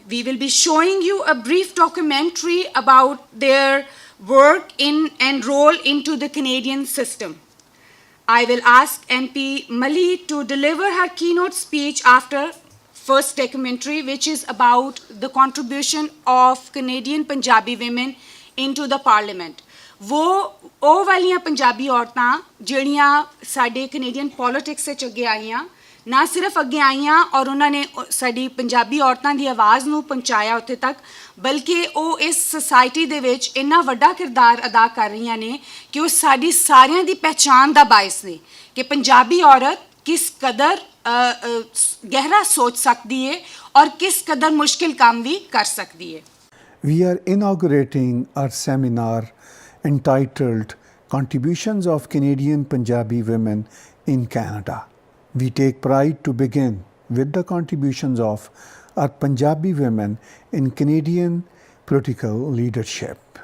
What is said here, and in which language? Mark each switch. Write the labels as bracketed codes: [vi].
[en] We will be showing you a brief documentary about their work in and role into the Canadian system. I will ask MP Mali to deliver her keynote speech after first documentary, which is about the contribution of Canadian Punjabi women into the parliament. [pa] वो वालियां पंजाबी औरतां ਜਿਹੜੀਆਂ ਸਾਡੇ Canadian politics ਵਿੱਚ ਅੱਗੇ ਆਈਆਂ, ਨਾ ਸਿਰਫ ਅੱਗੇ ਆਈਆਂ ਔਰ ਉਹਨਾਂ ਨੇ ਸਾਡੀ ਪੰਜਾਬੀ ਔਰਤਾਂ ਦੀ ਆਵਾਜ਼ ਨੂੰ ਪਹੁੰਚਾਇਆ ਉੱਥੇ ਤੱਕ, ਬਲਕਿ ਉਹ ਇਸ ਸੋਸਾਇਟੀ ਦੇ ਵਿੱਚ ਇੰਨਾ ਵੱਡਾ ਕਿਰਦਾਰ ਅਦਾ ਕਰ ਰਹੀਆਂ ਨੇ ਕਿ ਉਹ ਸਾਡੀ ਸਾਰਿਆਂ ਦੀ ਪਹਿਚਾਣ ਦਾ ਬਾਇਸ ਨੇ ਕਿ ਪੰਜਾਬੀ ਔਰਤ ਕਿਸ ਕਦਰ ਗਹਿਰਾ ਸੋਚ ਸਕਦੀ ਹੈ ਔਰ ਕਿਸ ਕਦਰ ਮੁਸ਼ਕਿਲ ਕੰਮ ਵੀ ਕਰ ਸਕਦੀ ਹੈ. [en] We are inaugurating our seminar entitled Contributions of Canadian Punjabi Women in Canada. We take pride to begin with the contributions of our Punjabi women in Canadian political leadership.